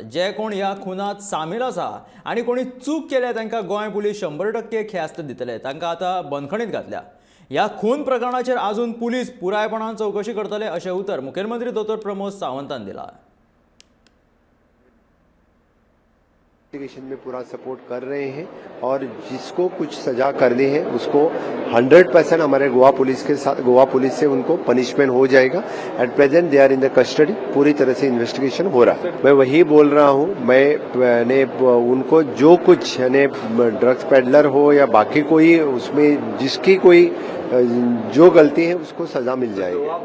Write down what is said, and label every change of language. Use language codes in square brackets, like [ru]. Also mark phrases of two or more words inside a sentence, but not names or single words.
[kok] जे कोण ह्या खुनात सामील आसा आणि कोणी चूक केल्या तांकां गोंय पुलीस 100% ख्यास्त दितले। तांकां आता बंदखणीत घातल्या। ह्या खून प्रकरणाचेर अजून पुलीस पुरायपणान चौकशी करतले अशें उतर मुखेलमंत्री डॉ. प्रमोद सावंतान दिला। [hi] इन्वेस्टिगेशन में पूरा सपोर्ट कर रहे हैं और जिसको कुछ सजा करनी है उसको 100% हमारे गोवा पुलिस से उनको पनिशमेंट हो जाएगा। [en] at present they are in the custody. [hi] पूरी तरह से इन्वेस्टिगेशन हो रहा है। मैं वही बोल रहा हूं, मैंने उनको जो कुछ यानी [en] drugs peddler [hi] हो या बाकी कोई उसमें जिसकी कोई जो गलती है उसको सजा मिल जाएगी।